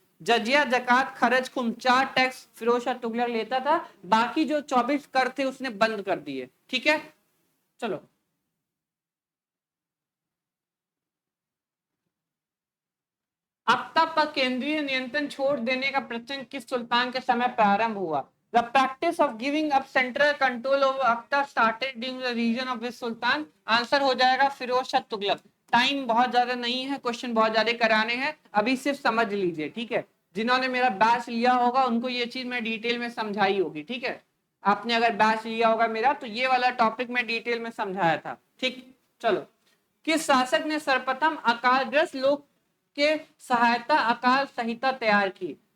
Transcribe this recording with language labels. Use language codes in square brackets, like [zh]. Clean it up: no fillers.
[hi] जजिया, जकात, खर्च, खुम, 4 टैक्स फिरोज शाह तुगलक लेता था। बाकी जो 24 कर थे उसने बंद कर दिए। ठीक है, चलो, अख्ता पर केंद्रीय नियंत्रण छोड़ देने का प्रचलन किस सुल्तान के समय प्रारंभ हुआ? [en] The practice of giving up central control over Akhtar started during the region of which सुल्तान? [hi] Answer हो जाएगा फिरोज शाह तुगलक। टाइम बहुत ज्यादा नहीं है, क्वेश्चन बहुत ज्यादा कराने हैं, अभी सिर्फ समझ लीजिए। ठीक है, जिन्होंने मेरा बैच लिया होगा उनको ये चीज मैं डिटेल में समझाई होगी। ठीक है, आपने अगर बैच लिया होगा मेरा तो ये वाला टॉपिक मैं डिटेल में समझाया था। ठीक, चलो, किस शासक ने सर्वप्रथम अकालग्रस्त लोग के सहायता अकाल संहिता तैयार की?